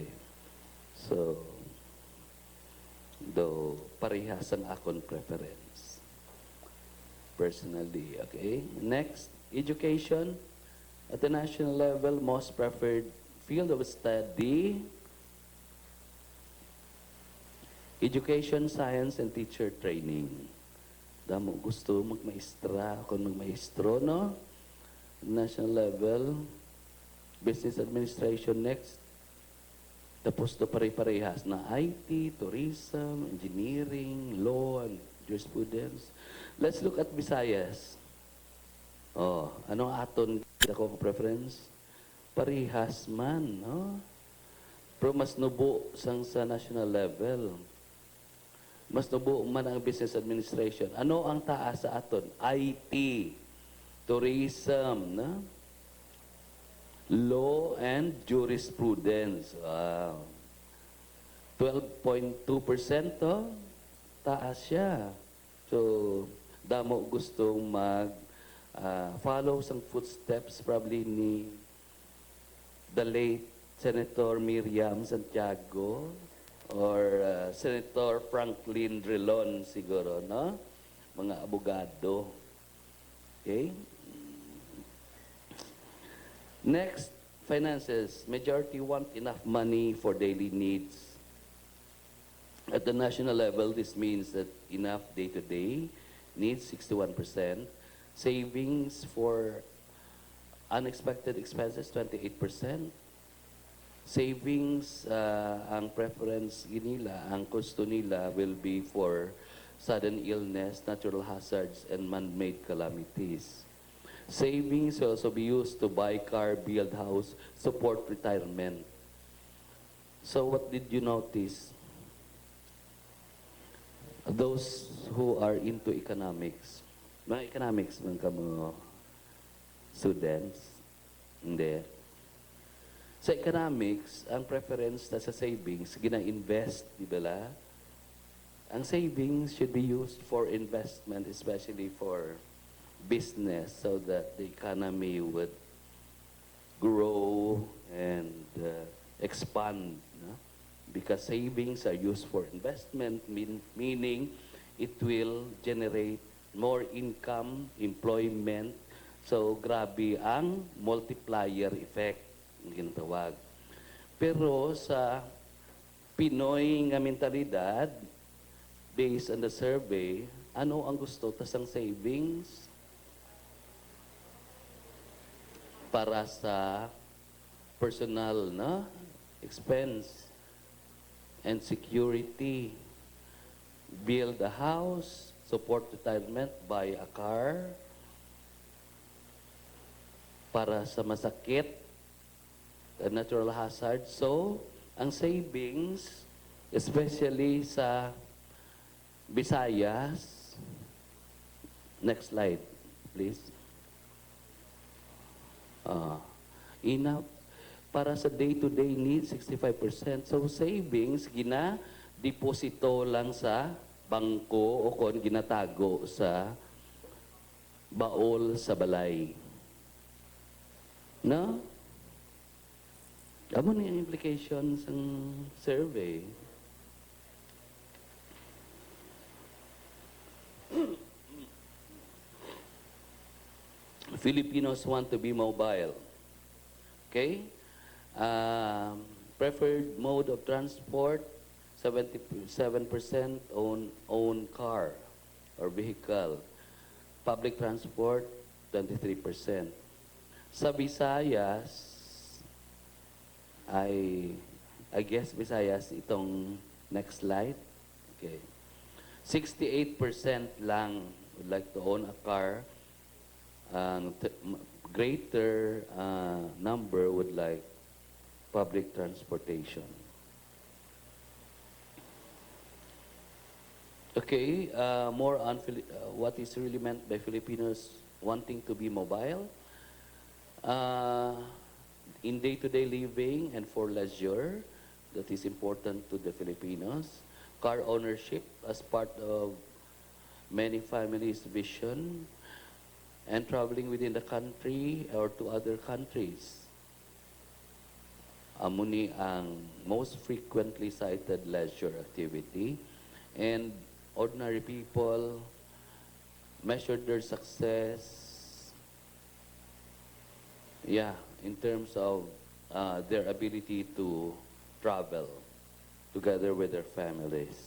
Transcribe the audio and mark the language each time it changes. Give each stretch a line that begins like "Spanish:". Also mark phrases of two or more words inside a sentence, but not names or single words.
English: So, though
Hiligaynon: parehas ang akon preference.
English: Personally, okay. Next, education. At the national level, most preferred field of study, education, science, and teacher training.
Hiligaynon: Damo gusto magmaestra, kung magmaestro, no?
English: National level, business administration next.
Hiligaynon: Tapos to pare-parehas na
English: IT, tourism, engineering, law, and jurisprudence. Let's look at Visayas.
Hiligaynon: Oh, ano aton ako preference? Parehas man, no? Pero mas nubo sang sa national level. Mas nubo man ang business administration. Ano ang taas sa aton?
English: IT, tourism, no? Law and jurisprudence. Wow.
Hiligaynon: 12.2% to. Taas siya.
English: So,
Hiligaynon: damo gustong
English: follow some footsteps probably ni the late Senator Miriam Santiago or Senator Franklin Drilon
Hiligaynon: siguro, no? Mga abogado.
English: Okay? Next, finances. Majority want enough money for daily needs. At the national level, this means that enough day-to-day needs, 61%. Savings for unexpected expenses, 28%. Savings,
Hiligaynon: ang preference nila, ang gusto nila
English: will be for sudden illness, natural hazards, and man-made calamities. Savings will also be used to buy car, build house, support retirement. So what did you notice? Those who are into economics,
Hiligaynon: mga economics man kamo students, hindi. Sa economics, ang preference na sa savings, gina-invest, di ba la?
English: Ang savings should be used for investment, especially for business, so that the economy would grow and expand.
Hiligaynon: No?
English: Because savings are used for investment, meaning it will generate more income, employment. So,
Hiligaynon: grabe ang
English: multiplier effect,
Hiligaynon: ang ginatawag. Pero sa Pinoy nga mentalidad,
English: based on the survey,
Hiligaynon: ano ang gusto? Tas ang savings para sa personal na
English: expense and security, build a house, support retirement, buy a car,
Hiligaynon: para sa masakit,
English: natural hazard. So, ang savings, especially sa Visayas, next slide, please. Enough
Hiligaynon: para sa
English: day-to-day needs, 65%. So, savings,
Hiligaynon: gina-deposito lang sa bangko o kung ginatago sa baol sa balay. No? Amo na yung implications ng survey.
English: Filipinos want to be mobile. Okay? Preferred mode of transport, 77% own car or vehicle. Public transport, 23%.
Hiligaynon: Sa Visayas,
English: I guess Visayas, itong next slide. Okay. 68% lang would like to own a car. Greater number would like public transportation. Okay, more on what is really meant by Filipinos wanting to be mobile. In day-to-day living and for leisure, that is important to the Filipinos. Car ownership as part of many families' vision, and traveling within the country or to other countries.
Hiligaynon: Amuni ang
English: most frequently cited leisure activity, and ordinary people measure their success, in terms of their ability to travel together with their families.